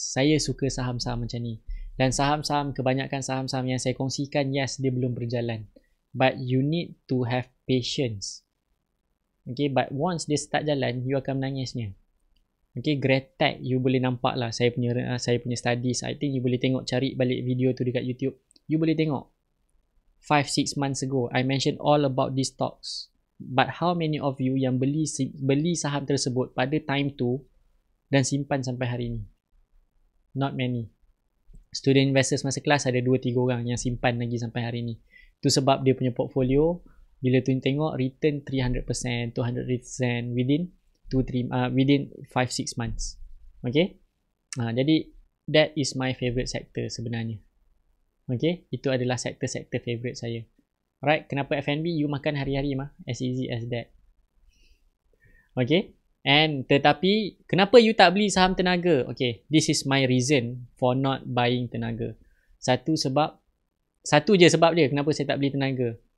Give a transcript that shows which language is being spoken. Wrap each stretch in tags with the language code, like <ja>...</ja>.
<ms>Saya suka saham-saham macam ni. Dan saham-saham, kebanyakan saham-saham yang saya kongsikan, yes, dia belum berjalan.</ms> <en>But you need to have patience. But once</en> <ms>dia start jalan, you akan menangisnya. Greatech, you boleh nampak lah saya punya studies.</ms> <en>I think you</en> <ms>boleh tengok, cari balik video tu dekat YouTube. You boleh tengok</ms> <en>5-6 months ago I mentioned all about these stocks. But how many of you</en> <ms>yang beli saham tersebut pada time tu dan simpan sampai hari ni?</ms> <en>Not many.</en> <ms>Student investors masa kelas ada 2-3 orang yang simpan lagi sampai hari ni. Tu sebab dia punya portfolio bila tu tengok return 300%, 200% within 5-6 months.</ms> <en>Jadi that is my favourite sector sebenarnya.</en> <ms>Itu adalah sektor-sektor favourite saya. Alright, kenapa F&B?</ms> <en>You</en> <ms>makan hari-hari mah,</ms> <en>as easy as that. And</en> <ms>tetapi kenapa you tak beli saham Tenaga?</ms> <en>This is my reason for not buying Tenaga.</en> <ms>Satu je sebab dia kenapa saya tak beli Tenaga.</ms>